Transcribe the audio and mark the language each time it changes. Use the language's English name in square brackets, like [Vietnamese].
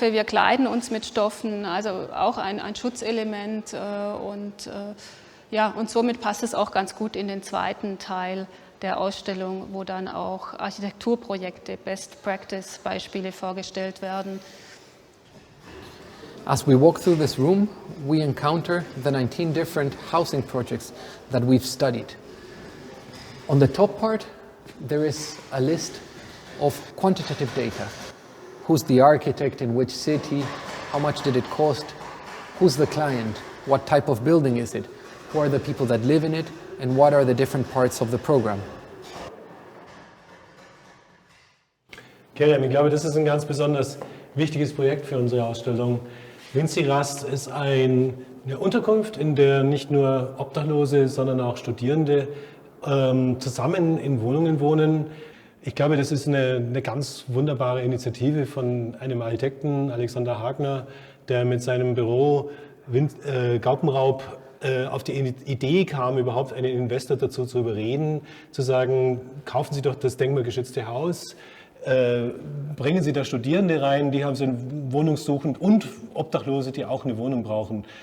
[German] Wir kleiden uns mit Stoffen, also auch ein Schutzelement. Und somit passt es auch ganz gut in den zweiten Teil der Ausstellung, wo dann auch Architekturprojekte, Best-Practice-Beispiele vorgestellt werden. [English] As we walk through this room, we encounter the 19 different housing projects that we've studied. On the top part, there is a list of quantitative data. Who's the architect, in which city, how much did it cost, who's the client, what type of building is it, who are the people that live in it, and what are the different parts of the program. [German] Kerem, ich glaube, das ist ein ganz besonders wichtiges Projekt für unsere Ausstellung. Winzirast ist eine Unterkunft, in der nicht nur Obdachlose, sondern auch Studierende zusammen in Wohnungen wohnen. Ich glaube, das ist eine ganz wunderbare Initiative von einem Architekten, Alexander Hagner, der mit seinem Büro Gaupenraub auf die Idee kam, überhaupt einen Investor dazu zu überreden, zu sagen, kaufen Sie doch das denkmalgeschützte Haus, bringen Sie da Studierende rein, die haben sind wohnungssuchend und Obdachlose, die auch eine Wohnung brauchen.